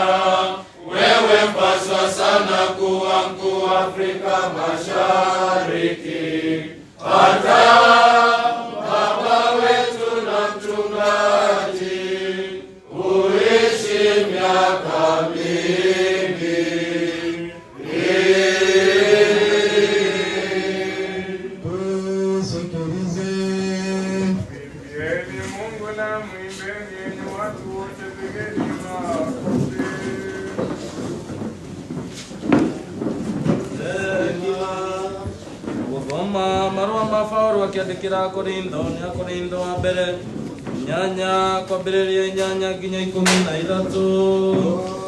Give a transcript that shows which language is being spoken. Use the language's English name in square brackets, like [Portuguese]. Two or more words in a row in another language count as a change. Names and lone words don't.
[Swahili] Wewe mpaswa sana kuwa mkuu wa Afrika Mashariki, hata baba wetu na mchungaji uishi miaka mingi. Tusikilize. Mwimbieni Mungu na mwimbeni enyi watu wote, pigeni makofi. [Kikuyu] Gũthoma marũa ma Paũlũ akĩandĩkĩra Korintho nĩ Akorintho wa mbere 8 kwambĩrĩria 8 nginya 13.